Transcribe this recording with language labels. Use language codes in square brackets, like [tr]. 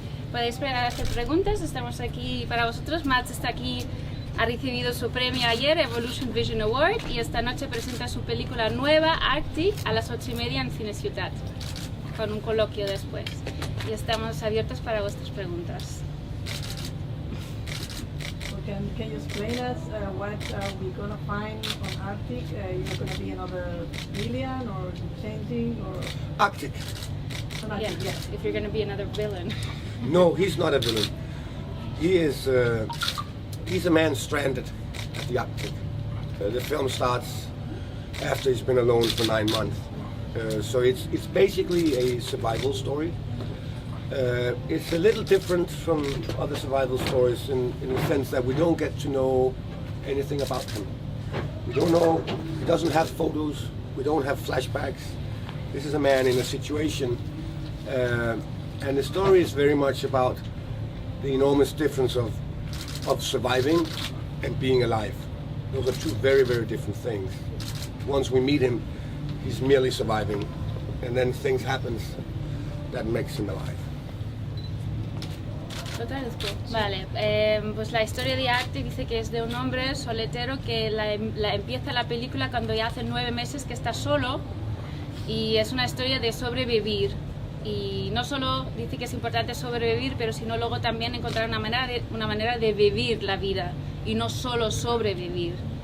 [es] Podéis hacer preguntas, estamos aquí para vosotros. Mats está aquí, ha recibido su premio ayer, Evolution Vision Award, y esta noche presenta su película nueva, Arctic, a las 8:30 en Cine Ciudad, con un coloquio después. Y estamos abiertos para vuestras preguntas. [en] Can you explain us what we're going to find on Arctic? You're going to be another alien or changing or... Arctic. On Arctic, Yeah, yes. if you're going to be another villain. No, he's not a villain. He is. He's a man stranded at the Arctic. The film starts after he's been alone for 9 months. So it's basically a survival story. It's a little different from other survival stories in the sense that we don't get to know anything about him. We don't know, he doesn't have photos, we don't have flashbacks. This is a man in a situation, and the story is very much about the enormous difference of surviving and being alive. Those are two very, very different things. Once we meet him, he's merely surviving, and then things happen that makes him alive. [es] Vale, pues la historia de Arctic dice que es de un hombre soletero que empieza la película cuando ya hace 9 meses que está solo, y es una historia de sobrevivir. Y no solo dice que es importante sobrevivir, pero sino luego también encontrar una manera de vivir la vida y no solo sobrevivir.